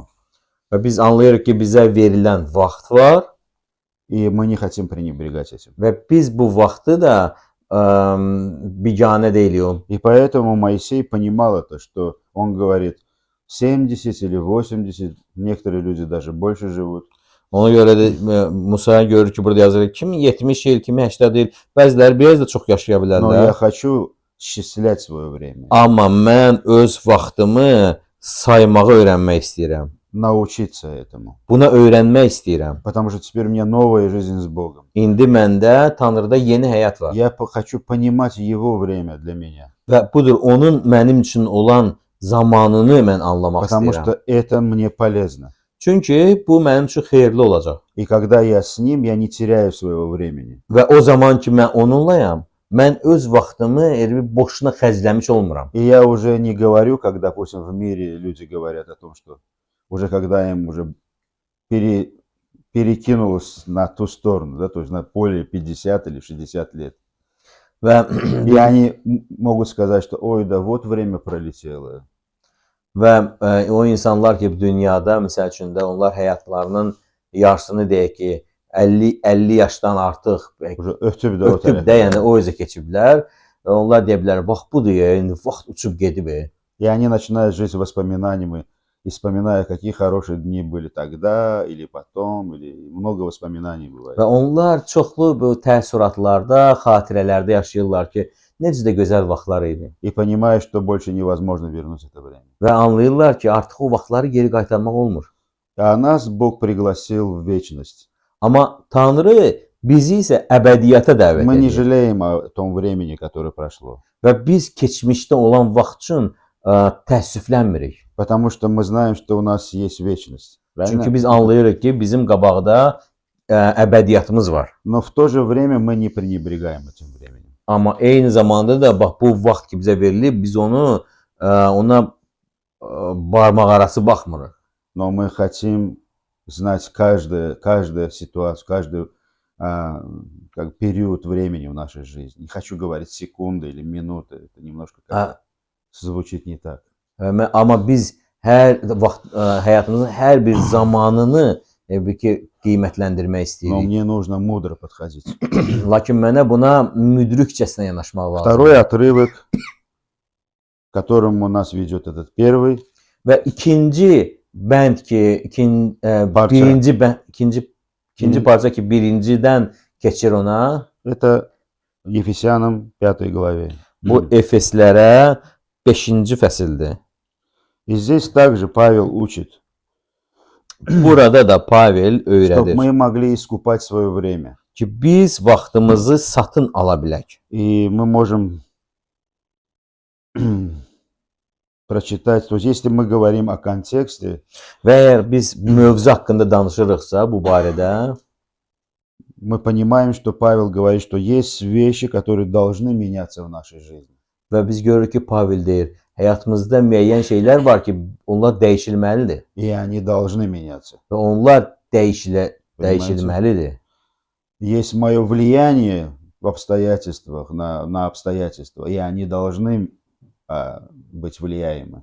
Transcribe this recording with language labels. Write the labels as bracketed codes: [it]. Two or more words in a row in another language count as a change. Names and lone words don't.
[az] Və biz anlayırıq ki, bizə verilən vaxt var [ru] И мы не хотим пренебрегать этим. [az] və biz bu vaxtı da biganə deyilik. [ru] И поэтому Моисей понимал это, что он говорит 70 или 80, некоторые люди даже больше живут. [az] Ona görə də Musaya görür ki, burada yazılır kimi 70 il, kimi 80 il, bəziləri biraz da çox yaşaya [ru] Но [az] bilərlər. [ru] я хочу счислять свое время, [az] Amma mən öz vaxtımı saymağı öyrənmək istəyirəm. [ru] научиться этому. [az] Buna öyrənmək istəyirəm. [ru] Потому что теперь у меня новая жизнь с Богом. [az] İndi məndə Tanrıda yeni həyat var. [ru] Я хочу понимать Его время для меня. [az] Və budur onun mənim üçün olan zamanını mən anlamaq [ru] Потому [az] istəyirəm. [ru] что это мне polезно. [az] Çünki bu mənim üçün xeyirli olacaq. [ru] И когда я с Ним, я не теряю своего времени. [az] Və o zaman ki mən onunlayam, mən öz vaxtımı elə boşuna xərcləmiş olmuram. [ru] И я уже не говорю, как, допустим, в мире люди говорят о том, что уже когда им уже перекинулось на ту сторону, да, то есть на поле 50 или 60 лет. [az] Və [ru] И они могут сказать, что ой, да вот время prolетело. [az] və o insanlar ki, bu dünyada məsəl üçün də onlar həyatlarının yarısını deyək ki, 50 yaşdan artıq Уже ötüb də o ötüb də, tərəfə. yəni o üzə keçiblər və onlar deyə bilər, bax budur ya, indi vaxt uçub gedib. [ru] И они начинают жить воспоминаниями, и вспоминая, какие хорошие дни были тогда, или потом, или много воспоминаний бывает. [az] Və onlar çoxlu bu təəssüratlarda, xatirələrdə yaşayırlar ki, necə də gözəl vaxtlar idi. [ru] И понимают, что больше невозможно вернуть это время. [az] Və anlayırlar ki, artıq o vaxtları geri qaytarmaq olmur. [ru] А нас Бог пригласил в вечность. [az] Amma Tanrı bizi isə əbədiyyata dəvət [ru] Мы не [az] edir. [ru] жалеем о том времени, которое прошло. [az] Və biz keçmişdə olan vaxt üçün təəssüflənmirik. [ru] Потому что мы знаем, что у нас есть вечность. Правильно? [az] Çünki biz anlayırıq ki, bizim qabaqda əbədiyyatımız var. [ru] Но в то же время мы не пренебрегаем этим временем. [az] Amma eyni zamanda da bax bu vaxt ki bizə verilib, biz onu ona barmaq arası baxmırıq. [ru] Но мы хотим знать каждую ситуацию, каждый как период времени в нашей жизни. Не хочу говорить секунды или минуты. Это немножко как звучит не так. [az] Amma biz hər vaxt həyatımızın hər bir zamanını qiymətləndirmək [ru] Но [az] istəyirik. [ru] мне нужно mudro подходить. [az] Lakin mənə buna müdrikcəsinə yanaşmaq lazımdır. [ru] Второй отрывок, к которому нас ведет этот первый. [az] Və ikinci bənd ki, ikinci parça ki, birincidən keçir ona. [ru] Это Ефесянам 5 главе. [az] Bu Efeslərə 5-ci fəsildir. [ru] И здесь также Павел учит, [az] Burada da Pavel [ru] чтобы [az] öyrədir [ru] мы могли искупать свое время. [az] ki, biz vaxtımızı satın ala bilək. [ru] И мы можем прочитать, то есть если мы говорим о контексте, [az] Və əgər biz mövzu haqqında danışırıqsa bu barədə, [ru] мы понимаем, что Павел говорит, что есть вещи, которые должны меняться в нашей жизни. [az] və biz görürük ki, Pavel deyir, həyatımızda müəyyən şeylər var ki, onlar dəyişilməlidir [ru] И они должны меняться. [az] və onlar dəyişilməlidir. [ru] Есть мое влияние в обстоятельствах, на обстоятельства, и они должны быть влияемы.